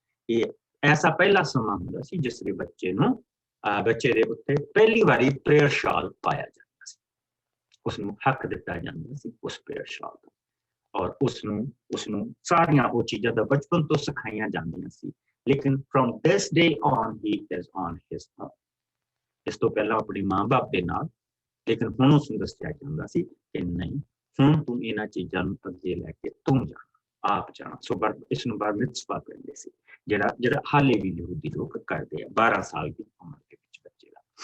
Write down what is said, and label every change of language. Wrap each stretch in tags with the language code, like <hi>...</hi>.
<pa>ਇਹ ਐਸਾ ਪਹਿਲਾ ਸਮਾਂ ਹੁੰਦਾ ਸੀ ਜਿਸ ਦੇ ਬੱਚੇ ਦੇ ਉੱਤੇ ਪਹਿਲੀ ਵਾਰੀ ਪ੍ਰੇਅਰ ਸ਼ਾਲ ਪਾਇਆ ਜਾਂਦਾ ਸੀ। ਉਸਨੂੰ ਹੱਕ ਦਿੱਤਾ ਜਾਂਦਾ ਸੀ ਉਸ ਪ੍ਰੇਅਰ ਸ਼ਾਲ ਦਾ, ਔਰ ਉਸਨੂੰ ਸਾਰੀਆਂ ਉਹ ਚੀਜ਼ਾਂ ਦਾ ਬਚਪਨ ਤੋਂ ਸਿਖਾਈਆਂ ਜਾਂਦੀਆਂ ਸੀ।</pa> <en>ਲੇਕਿਨ from this day on he is on his own।</en> <pa>ਇਸ ਤੋਂ ਪਹਿਲਾਂ ਆਪਣੀ ਮਾਂ-ਬਾਪ ਦੇ ਨਾਲ, ਲੇਕਿਨ ਹੁਣ ਉਸਨੂੰ ਦੱਸਿਆ ਜਾਂਦਾ ਸੀ ਕਿ ਨਹੀਂ, ਹੁਣ ਤੂੰ ਇਹਨਾਂ ਚੀਜ਼ਾਂ ਨੂੰ ਅੱਗੇ ਲੈ ਕੇ ਤੂੰ ਜਾਣਾ, ਆਪ ਜਾਣਾ। ਸੋ ਇਸ ਨੂੰ ਬਾਰ ਮਿਤਸਵਾ ਕਹਿੰਦੇ ਸੀ, ਜਿਹੜਾ ਹਾਲੇ ਵੀ ਯਹੂਦੀ ਲੋਕ ਕਰਦੇ ਆ 12 ਸਾਲ ਦੀ ਉਮਰ ਦੇ ਵਿੱਚ ਬੱਚੇ ਦਾ।</pa>